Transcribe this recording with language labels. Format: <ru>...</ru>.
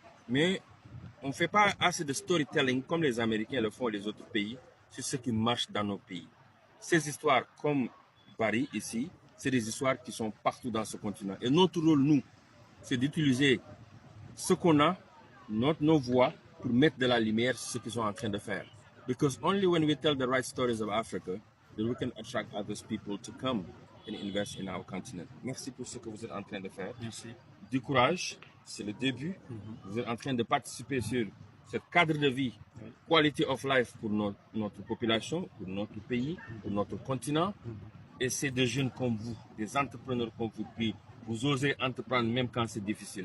<fr>Mais on ne fait pas assez de storytelling comme les Américains le font et les autres pays sur ce qui marche dans nos pays. Ces histoires comme Barry ici, c'est des histoires qui sont partout dans ce continent. Et notre rôle, nous, c'est d'utiliser ce qu'on a, nos voix, pour mettre de la lumière sur ce qu'ils sont en train de faire.</fr> <en>Because only when we tell the right stories of Africa, that we can attract others people to come and invest in our continent.</en> <fr>Merci pour ce que vous êtes en train de faire. Merci. Du courage, c'est le début. Vous êtes en train de participer sur ce cadre de vie,</fr> <en>quality of life</en> <fr>pour notre population, pour notre pays, pour notre continent. Et c'est des jeunes comme vous, des entrepreneurs comme vous, qui vous osez entreprendre même quand c'est difficile.</fr>